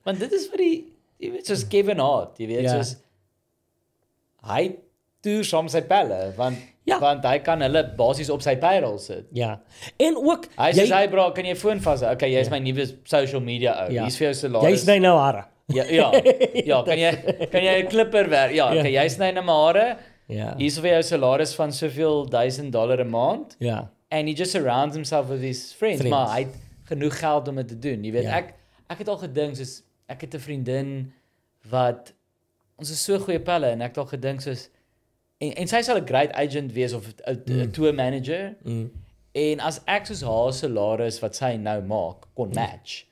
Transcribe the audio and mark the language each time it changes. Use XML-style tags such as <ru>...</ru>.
<af>Want dit is vir die, jy weet, soos Kevin Hart, jy weet, soos hy toer saam sy pelle, want hy kan hulle basies op sy payroll sit. Ja. En ook hy sê hy bra, kan jy foon vashou? Okay, jy's my nuwe social media ou. Hier's vir jou salaris. Jy sny nou hare. Ja, kan jy 'n klipper werk? Ja, okay, jy sny nou my hare. Ja. Hier's vir jou salaris van soveel $1000 'n maand. Ja.</af> <en>And he just surrounds himself with his friends.</en> <af>Maar hy het genoeg geld om dit te doen. Jy weet, ek het al gedink, soos ek het 'n vriendin wat ons is so goeie pelle en ek het al gedink soos en sy sal 'n great agent wees of 'n tour manager. En as ek soos haar salaris wat sy nou maak kon match.</af>